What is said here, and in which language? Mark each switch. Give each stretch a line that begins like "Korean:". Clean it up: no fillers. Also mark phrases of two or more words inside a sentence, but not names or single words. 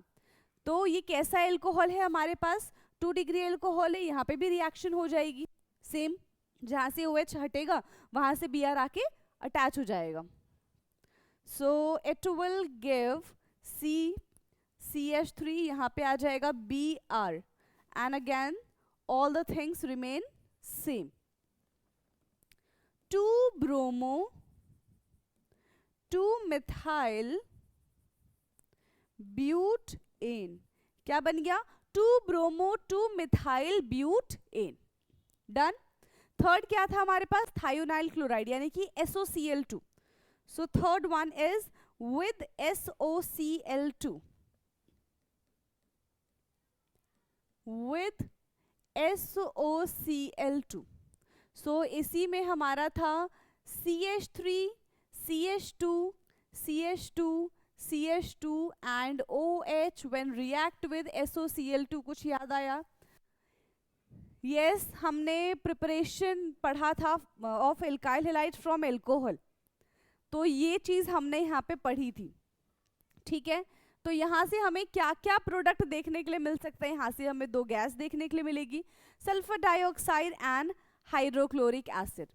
Hindi: तो ये कैसा एल्कोहल है हमारे पास, 2 डिग्री एल्कोहल है। यहाँ पे भी रिएक्शन हो जाएगी सेम, जहाँ से OH हटेगा वहाँ से Br आके अटैच हो जाएगा।
English: So it will give CH3,
Hindi: यहाँ पे आ जाएगा
English: Br, And again all the things remain same. 2 bromo 2 methyl butane,
Hindi: क्या बन गया,
English: 2 bromo 2 methyl butane।
Hindi: डन। थर्ड क्या था हमारे पास, थायोनाइल क्लोराइड यानी कि SOCl2।
English: So third one is with SOCl2, with SOCl2.
Hindi: सो इसी में हमारा था CH3 CH2 CH2 CH2
English: and OH when react with SOCl2।
Hindi: कुछ याद आया? यस, हमने प्रिपरेशन पढ़ा था
English: of alkyl halide from alcohol,
Hindi: तो ये चीज हमने यहाँ पे पढ़ी थी। ठीक है, तो यहाँ से हमें क्या क्या प्रोडक्ट देखने के लिए मिल सकता है, यहाँ से हमें 2 गैस देखने के लिए मिलेगी,
English: sulphur dioxide and hydrochloric acid.